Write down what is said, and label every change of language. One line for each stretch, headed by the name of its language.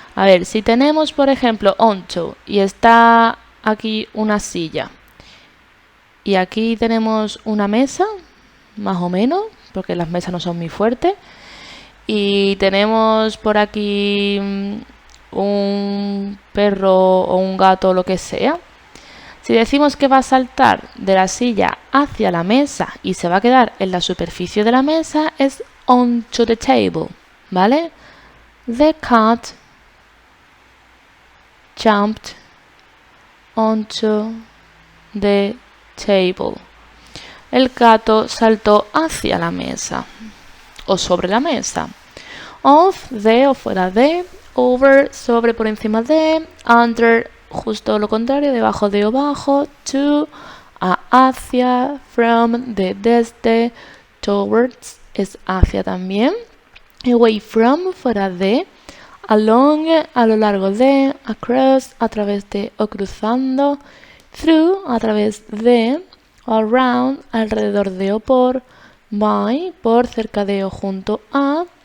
Spanish: A ver, si tenemos, por ejemplo, onto y está aquí una silla y aquí tenemos una mesa, más o menos, porque las mesas no son muy fuertes, y tenemos por aquí un perro o un gato o lo que sea. Si decimos que va a saltar de la silla hacia la mesa y se va a quedar en la superficie de la mesa, es onto the table, ¿vale?
English: The cat jumped onto the table.
Spanish: El gato saltó hacia la mesa o sobre la mesa. Of, de o fuera de, over, sobre, por encima de, under, justo lo contrario, debajo de o bajo, to, hacia, from, de, desde, towards, es hacia también, away from, fuera de, along, a lo largo de, across, a través de o cruzando, through, a través de, around, alrededor de o por, by, por, cerca de o junto a.